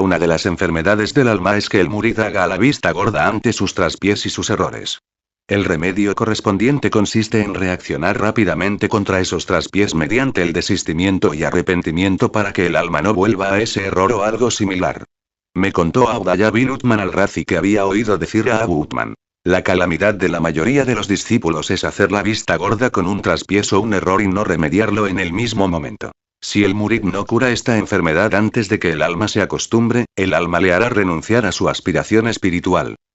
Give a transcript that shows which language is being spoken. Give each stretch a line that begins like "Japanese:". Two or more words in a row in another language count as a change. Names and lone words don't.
Spanish: Una de las enfermedades del alma es que el murid haga la vista gorda ante sus traspiés y sus errores. El remedio correspondiente consiste en reaccionar rápidamente contra esos traspiés mediante el desistimiento y arrepentimiento para que el alma no vuelva a ese error o algo similar. Me contó Abdallah bin Uthman al-Razi que había oído decir a Abu Uthman, la calamidad de la mayoría de los discípulos es hacer la vista gorda con un traspiés o un error y no remediarlo en el mismo momento. Si el murid no cura esta enfermedad antes de que el alma se acostumbre, el alma le hará renunciar a su aspiración espiritual.